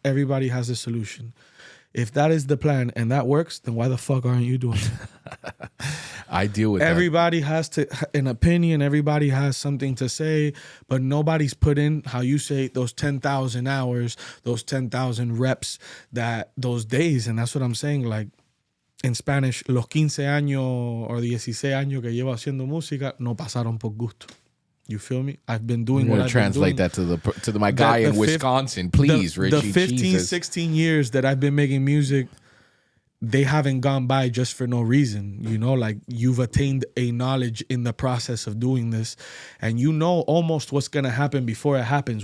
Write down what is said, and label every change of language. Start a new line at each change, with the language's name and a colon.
English: Everybody has a solution. If that is the plan and that works, then why the fuck aren't you doing it? I deal with everybody has an opinion. Everybody has something to say, but nobody's put in, how you say, those 10,000 hours, those 10,000 reps, those days. And that's what I'm saying. Like in Spanish,
Spanish: los 15 años or 16 años que llevo haciendo música no pasaron por gusto.
English: You feel me? I've been doing what I've translate been doing. that to my guy in Wisconsin, please, Richy. The 15, Jesus. 16 years that I've been making music, they haven't gone by just for no reason. You know, like you've attained a knowledge in the process of doing this, and you know almost what's going to happen before it happens.